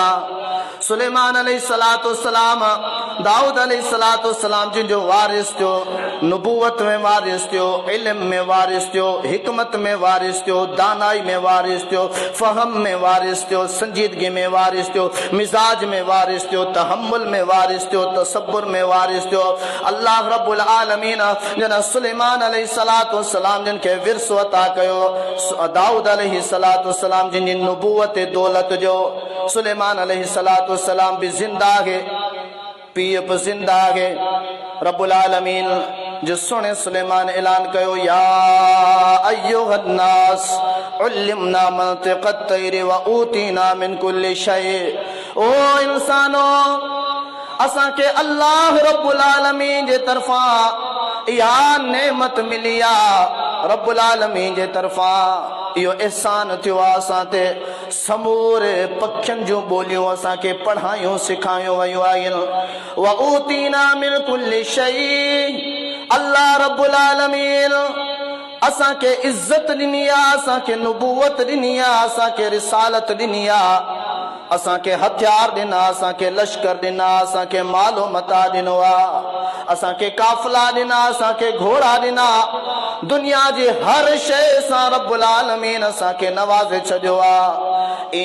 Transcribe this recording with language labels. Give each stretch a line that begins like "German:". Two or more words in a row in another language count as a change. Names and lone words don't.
Sindhi: सुलेमान
Arabic: عليه الصلاة والسلام
Sindhi: दाऊद
Arabic: عليه الصلاة والسلام
Sindhi: जिन जो वारिस थियो, नुबुवत में वारिस थियो, इल्म में वारिस थियो, हिकमत में वारिस थियो, दानाई में वारिस थियो, फहम में वारिस थियो, संजीदगी में वारिस थियो, मिजाज में वारिस थियो, तहम्मुल में वारिस थियो, तसब्बुर में वारिस थियो। अल्लाह रब्बुल आलमीन जन सुलेमान
Arabic: عليه الصلاة والسلام
Sindhi: जिन खे विरसो अता कयो, दाऊद
Arabic: عليه الصلاة والسلام
Sindhi: जिन जी नुबुवत दौलत जो।
Urdu: सुलेमान
Arabic: عليه الصلاة والسلام
Urdu: بھی زندہ ہے، پیر بھی زندہ ہے.
Sindhi: रब्बुल आलमीन जो सुने सुलेमान ऐलान कयो,
Arabic: يا أيها الناس علمنا منطق الطير وأوتينا من كل شيء.
Sindhi: ओ इंसानो, असां के अल्लाह रब्बुल आलमीन जे तरफा इहा नेमत मिली आहे। रब्बुल आलमीन जे तरफा इहो एहसान थियो आहे असां ते। समूरे पखियुनि जूं ॿोलियूं असांखे पढ़ायूं सिखायूं वयूं आहिनि।
Arabic: وأوتينا من كل شيء.
Sindhi: अल्लाह रब्बुल आलमीन असांखे इज़्ज़त ॾिनी आहे, असांखे नुबुवत ॾिनी आहे, असांखे रिसालत ॾिनी आहे, असांखे हथियार ॾिना, असांखे लश्कर ॾिना, असांखे मालो मता ॾिनो आहे, असांखे काफ़िला ॾिना, असांखे घोड़ा ॾिना। दुनिया जी हर शइ सां रब्बुल आलमीन असांखे नवाज़े छॾियो आहे।